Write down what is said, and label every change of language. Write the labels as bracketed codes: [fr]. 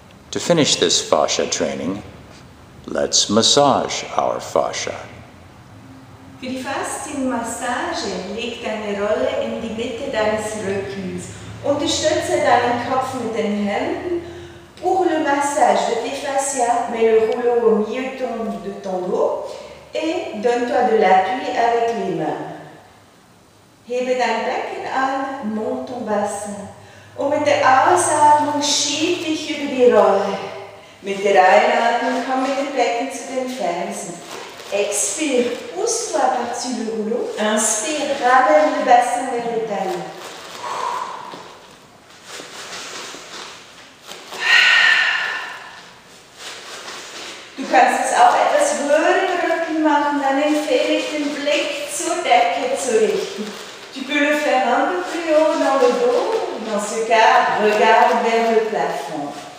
[en] To finish this fascia training, let's massage our fascia. [de] Für die Faszienmassage leg deine Rolle in die Mitte deines Rückens. Unterstütze deinen Kopf mit den Händen. [fr] Pour le massage de tes fascias, mets le rouleau au milieu de ton dos et donne-toi de l'appui avec les mains. [de] Hebe dein Becken an, [fr] monte ton bassin. [de] Und mit der Ausatmung schieb dich über die Rolle. Mit der Einatmung komm mit dem Becken zu den Fersen. [fr] Expire, pousse-toi par-dessus le rouleau. Inspire, ramène le bassin vers les talons. [de] Du kannst es auch etwas höher im Rücken machen, dann empfehle ich den Blick zur Decke zu richten. [fr] Tu peux le faire un peu plus haut dans le dos. Dans ce cas, regarde vers le plafond.